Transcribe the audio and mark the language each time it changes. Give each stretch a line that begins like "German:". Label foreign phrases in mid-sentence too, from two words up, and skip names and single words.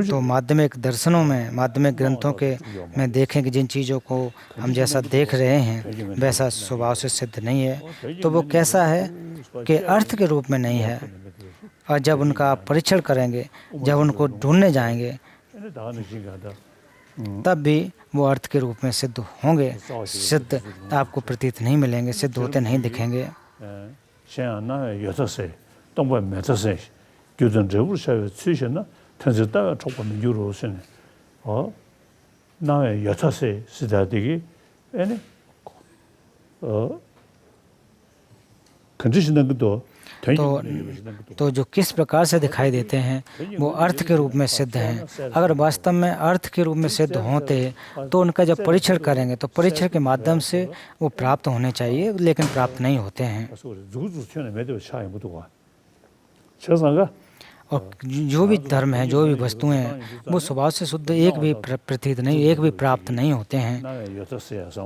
Hindi: तो माध्यमिक दर्शनों में, माध्यमिक ग्रंथों के में देखें कि जिन चीज़ों को हम जैसा देख रहे हैं वैसा स्वभाव से सिद्ध नहीं है, तो वो कैसा है कि अर्थ के रूप में नहीं है। और जब उनका परीक्षण करेंगे, जब उनको ढूंढने जाएंगे, तब भी वो अर्थ के रूप में सिद्ध होंगे। सिद्ध आपको प्रतीत नहीं मिलेंगे, सिद्ध होते नहीं दिखेंगे। 교전 저부셔 취셔나 탄저다가 조금 유로스네 나의 여차세 시다되기 에네 컨디션은 것도 तो जो किस प्रकार से दिखाई देते हैं वो अर्थ के रूप में सिद्ध हैं। अगर वास्तव में अर्थ के रूप में सिद्ध होते तो उनका जब परीक्षण करेंगे तो परीक्षण के माध्यम से वो प्राप्त होने चाहिए, लेकिन प्राप्त नहीं होते हैं। और जो भी धर्म है, जो भी वस्तुएं हैं, वो स्वभाव से शुद्ध एक भी प्रतीत नहीं, एक भी प्राप्त नहीं होते हैं।